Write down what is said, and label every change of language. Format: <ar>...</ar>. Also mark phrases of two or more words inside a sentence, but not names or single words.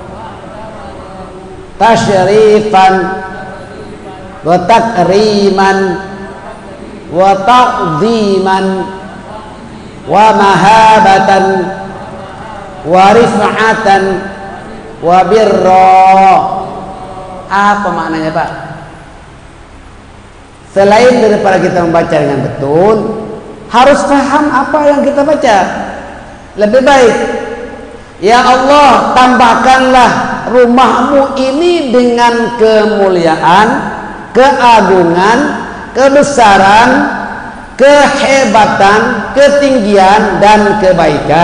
<ar>تشريفا وتكريما وتعظيما ومهابة ورفعة وبرا.</ar> <id>Apa maknanya Pak? Selain daripada kita membaca dengan betul, harus paham apa yang kita baca. Lebih baik,</id> <ar>يا الله,</ar> <id>tambahkanlah rumahmu ini dengan kemuliaan, keagungan, kebesaran, kehebatan, ketinggian, dan kebaikan.</id>